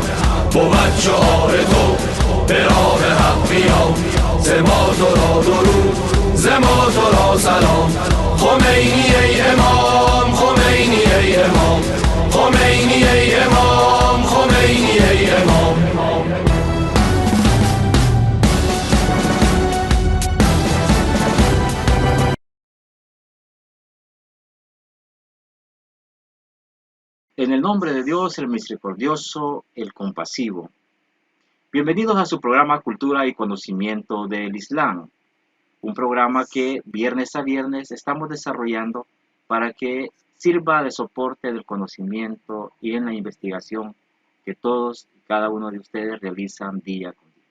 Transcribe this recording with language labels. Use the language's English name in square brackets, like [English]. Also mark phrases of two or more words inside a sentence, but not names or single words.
[Persian] بود شعار تو به راه حق بیام، ز ما تو را درود، ز ما تو را سلام. خمینی ای امام، خمینی ای امام، خمینی ای امام، خمینی ای امام. [Spanish] En el nombre de Dios, el misericordioso, el compasivo. Bienvenidos a su programa Cultura y Conocimiento del Islam, un programa que viernes a viernes estamos desarrollando para que sirva de soporte del conocimiento y en la investigación que todos y cada uno de ustedes realizan día con día.